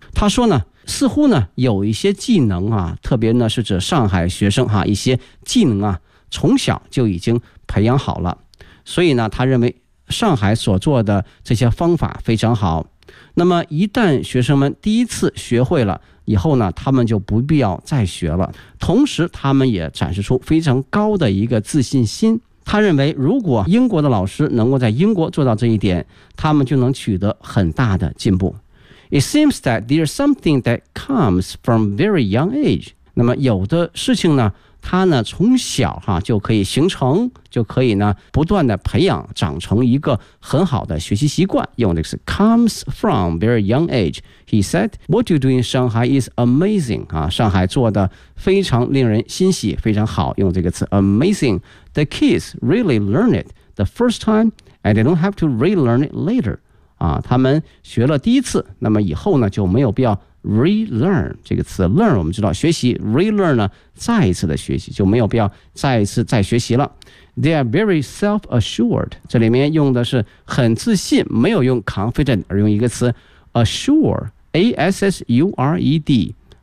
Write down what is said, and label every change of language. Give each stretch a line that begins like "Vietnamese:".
Chinese: 他说呢似乎呢有一些技能啊，特别呢是指上海学生啊一些技能啊从小就已经培养好了，所以呢他认为上海所做的这些方法非常好，那么一旦学生们第一次学会了以后呢他们就不必要再学了，同时他们也展示出非常高的一个自信心。他认为如果英国的老师能够在英国做到这一点，他们就能取得很大的进步。
English: It seems that there's something that comes from very young age，
Chinese: 那么有的事情呢他呢从小哈就可以形成，就可以呢不断的培养长成一个很好的学习习惯。用的是
English: comes from very young age. He said, "What you do in Shanghai is amazing."
Chinese: 啊，上海做的非常令人欣喜，非常好。用这个词 amazing.
English: The kids really learn it the first time, and they don't have to relearn it later.
Chinese: 啊，他们学了第一次，那么以后呢就没有必要。 relearn 这个词 learn 我们知道学习 relearn 呢再一次的学习就没有必要再一次再学习了
English: they are very self-assured
Chinese: 这里面用的是很自信没有用 confident 而用一个词 assure A-S-S-U-R-E-D、